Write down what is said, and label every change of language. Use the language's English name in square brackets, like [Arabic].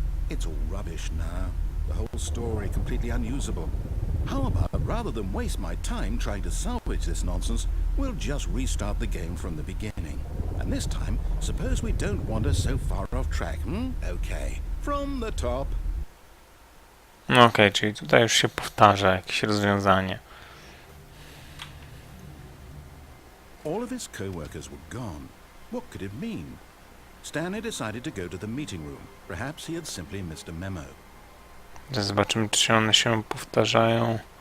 [English] It's all rubbish now. The whole story completely unusable. How about, rather than waste my time trying to salvage this nonsense, we'll just restart the game from the beginning. And this time, suppose we don't wander so far off track, Okay. From the top. [Polish] No okej, czyli tutaj już się powtarza jakieś rozwiązanie. [English] All of his co-workers were gone. What could it mean? Stanley decided to go to the meeting room. Perhaps he had simply missed a memo. [Polish] Zaraz zobaczymy, czy one się powtarzają.